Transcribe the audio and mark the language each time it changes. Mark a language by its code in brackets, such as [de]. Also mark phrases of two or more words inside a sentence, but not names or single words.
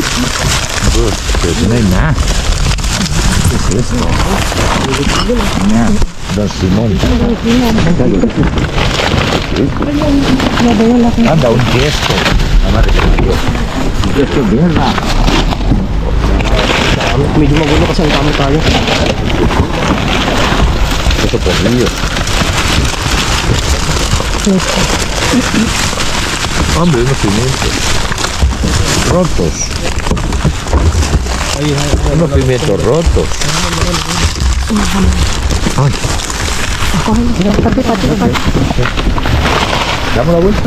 [es] Pero si no hay nada. ¿Qué es esto? Nada. Don Simón. Anda, un gesto. Nada de Dios. Esto es mierda. [tl] Medyo magulo kasi ang dami tayo. [es] Esto por Dios. Hombre, unos pimientos. Rotos. Unos pimientos rotos. Ay. ¿Damos la vuelta?